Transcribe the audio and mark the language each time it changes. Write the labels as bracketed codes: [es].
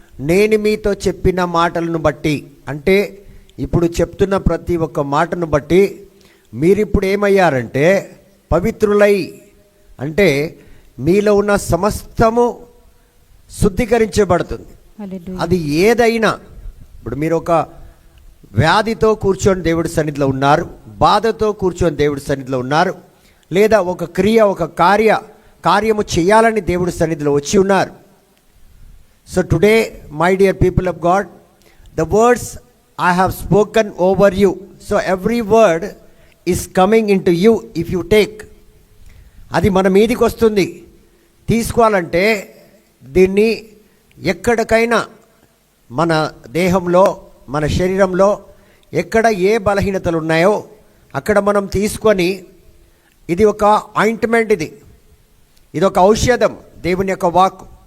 [te] నేను మీతో చెప్పిన మాటలను బట్టి, అంటే ఇప్పుడు చెప్తున్న ప్రతి ఒక్క మాటను బట్టి మీరిప్పుడు ఏమయ్యారంటే పవిత్రులై, అంటే మీలో ఉన్న సమస్తము శుద్ధీకరించబడుతుంది. అది ఏదైనా, ఇప్పుడు మీరు ఒక వ్యాధితో కూర్చొని దేవుడి సన్నిధిలో ఉన్నారు, బాధతో కూర్చొని దేవుడి సన్నిధిలో ఉన్నారు, లేదా ఒక క్రియ, ఒక కార్యము చేయాలని దేవుడి సన్నిధిలో వచ్చి ఉన్నారు. [en] So today, my dear people of God, the words I have spoken over you, so every word is coming into you if you take. [te] అది మన మీదికి వస్తుంది. తీసుకోవాలంటే దీన్ని ఎక్కడికైనా మన దేహంలో, మన శరీరంలో ఎక్కడ ఏ బలహీనతలు ఉన్నాయో అక్కడ మనం తీసుకొని, ఇది ఒక ఆయింట్మెంట్, ఇది ఒక ఔషధం, దేవుని యొక్క వాక్కు.